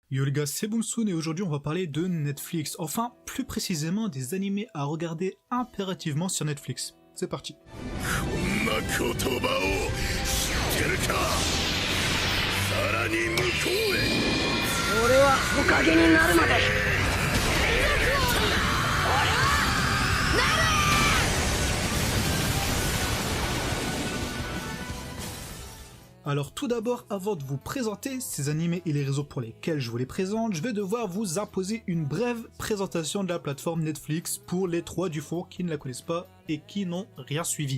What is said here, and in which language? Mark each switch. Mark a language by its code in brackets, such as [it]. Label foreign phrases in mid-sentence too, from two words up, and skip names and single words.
[fr] Yo les gars, c'est Boomsoon et aujourd'hui on va parler de Netflix, enfin plus précisément des animés à regarder impérativement sur Netflix. C'est parti. [ja] こんな言葉を知ってるかさらに向こうへ俺は火影になるまで [fr] Alors tout d'abord, avant de vous présenter ces animés et les réseaux pour lesquels je vous les présente, je vais devoir vous imposer une brève présentation de la plateforme Netflix pour les 3 du fond qui ne la connaissent pas et qui n'ont rien suivi.